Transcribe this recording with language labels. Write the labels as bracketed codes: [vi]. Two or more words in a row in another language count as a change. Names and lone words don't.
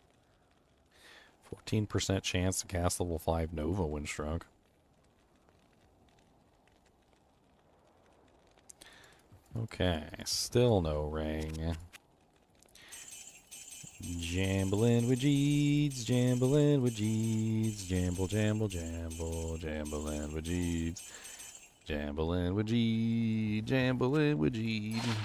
[en] 14% chance to cast level 5 Nova when struck. Okay, still no ring. Jambling with Jeeds, jambling with Jeeds, jamble, jamble, jamble, jambling with Jeeds, jambling with Jeeds, jambling with Jeeds.